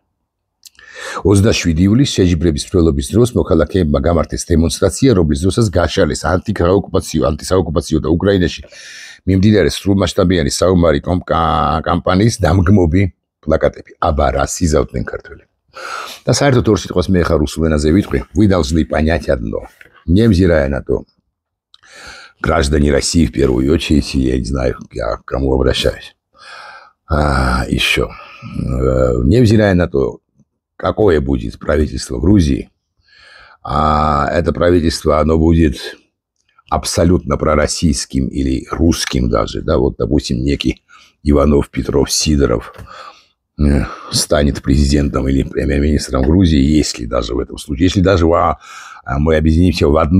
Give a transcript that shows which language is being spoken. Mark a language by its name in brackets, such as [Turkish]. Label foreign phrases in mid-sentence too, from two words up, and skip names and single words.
[Georgian] 27 ივლისს შეჯიბრების მსვლელობის დროს მოქალაქეებმა გამართეს დემონსტრაცია, რომლის დროსაც გაშალეს ანტისაოკუპაციო და უკრაინაში მიმდინარე სრულმასშტაბიანი საომარი კამპანიის დამგმობი პლაკატები. აბა რა სიზავდნენ ქართველები. და საერთოდ ორ სიტყვას მე ხარ რუსულ ენაზე ვიტყვი, [Russian] вы должны понять одно. Невзирая на то, граждане России в первую очередь, я не знаю, я к кому обращаюсь. Еще. Невзирая на то, какое будет правительство Грузии, это правительство, оно будет абсолютно пророссийским или русским даже, да, вот, допустим, некий Иванов, Петров, Сидоров станет президентом или премьер-министром Грузии, если даже в этом случае, если даже мы объединимся в